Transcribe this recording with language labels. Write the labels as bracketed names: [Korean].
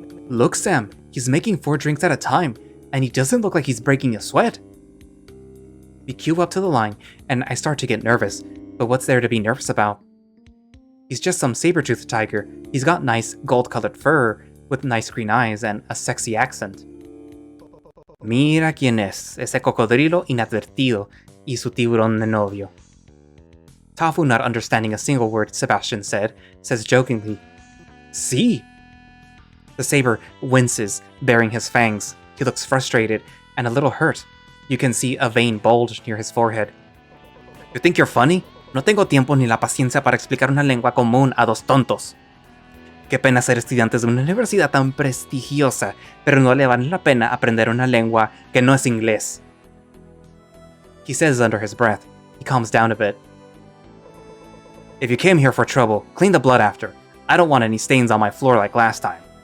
[English] Look, Sam, he's making 4 drinks at a time, and he doesn't look like he's breaking a sweat. We queue up to the line, and I start to get nervous, but what's there to be nervous about? He's just some saber-toothed tiger. He's got nice gold-colored fur, with nice green eyes and a sexy accent. [Spanish] Mira quién es, ese cocodrilo inadvertido y su tiburón de novio. [English] Tafu, not understanding a single word Sebastian said, says jokingly, "See." The saber winces, baring his fangs. He looks frustrated and a little hurt. You can see a vein bulge near his forehead. "You think you're funny? [Spanish] No tengo tiempo ni la paciencia para explicar una lengua común a 2 tontos. Qué pena ser estudiantes de una universidad tan prestigiosa, pero no le vale la pena aprender una lengua que no es inglés." [English] He says under his breath. He calms down a bit. "If you came here for trouble, clean the blood after. I don't want any stains on my floor like last time."